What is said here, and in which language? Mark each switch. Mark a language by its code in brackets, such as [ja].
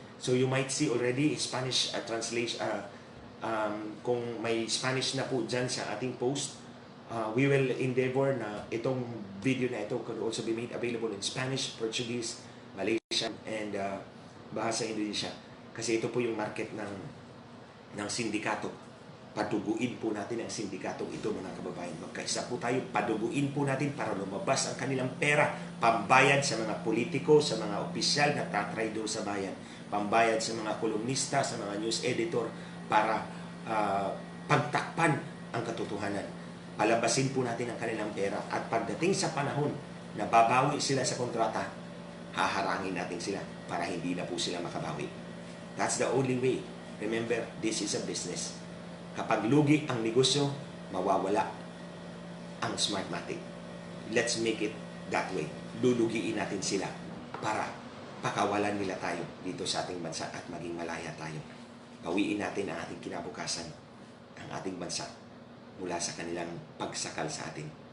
[en] So you might see already Spanish translation, [tl] kung may Spanish na po dyan sa ating post, [en] we will endeavor [tl] na itong video na ito [en] could also be made available in Spanish, Portuguese, Malaysian, and bahasa Indonesia. [tl] Kasi ito po yung market ng sindikato. Paduguin po natin ang sindikatong ito mga kababayan. Magkaisa po tayo, paduguin po natin para lumabas ang kanilang pera, pambayad sa mga politiko, sa mga opisyal na tatraidor sa bayan, pambayad sa mga kolumnista, sa mga news editor para pagtakpan ang katotohanan. Palabasin po natin ang kanilang pera at pagdating sa panahon na babawi sila sa kontrata, haharangin natin sila para hindi na po sila makabawi. [en] That's the only way. Remember, this is a business. [tl] Kapag lugi ang negosyo, mawawala ang Smartmatic. [en] Let's make it that way. [tl] Lulugiin natin sila para pakawalan nila tayo dito sa ating bansa at maging malaya tayo. Bawiin natin ang ating kinabukasan, ang ating bansa mula sa kanilang pagsakal sa atin.